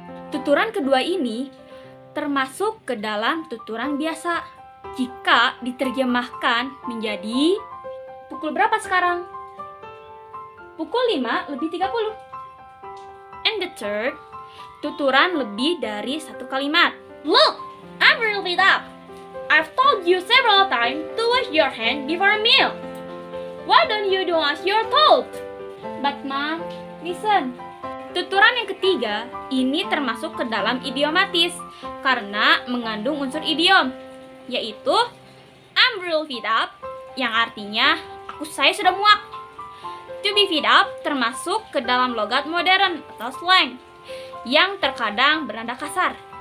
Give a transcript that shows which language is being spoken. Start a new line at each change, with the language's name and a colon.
Indonesian: Tuturan kedua ini termasuk ke dalam tuturan biasa. Jika diterjemahkan menjadi, pukul berapa sekarang? pukul 5:30.
English: And the third,
Indonesian: tuturan lebih dari satu kalimat.
English: Look, I'm really up. I've told you several times to wash your hand before a meal. Why don't you do as you're told? But Mom, listen.
Indonesian: Tuturan yang ketiga ini termasuk ke dalam idiomatis karena mengandung unsur idiom, yaitu
English: I'm real fed up,
Indonesian: yang artinya saya sudah muak.
English: To be fed up
Indonesian: termasuk ke dalam logat modern atau slang yang terkadang bernada kasar.